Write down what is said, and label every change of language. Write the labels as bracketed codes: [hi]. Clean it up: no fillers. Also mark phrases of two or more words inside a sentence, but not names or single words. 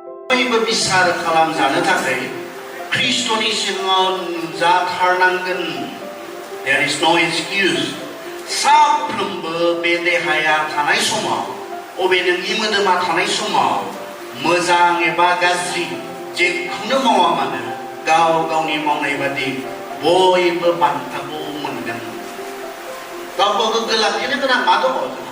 [brx] बयबो बिसार खालामजानो थाखाय ख्रिस्ट'नि सिगाङाव नुजाथारनांगोन। [en] There is no excuse. [brx] साफ्रोमबो बे देहाया थानाय समाव, अबे नोंनि मोदोमा थानाय समाव मोजां एबा गाज्रि जेखौनो मावा मानो गाव गावनि मावनाय बादि बयबो बान्थाखौ मोनगोन। गावखौ गोग्गो लाखिनो गोनां मा दङ जोंहा?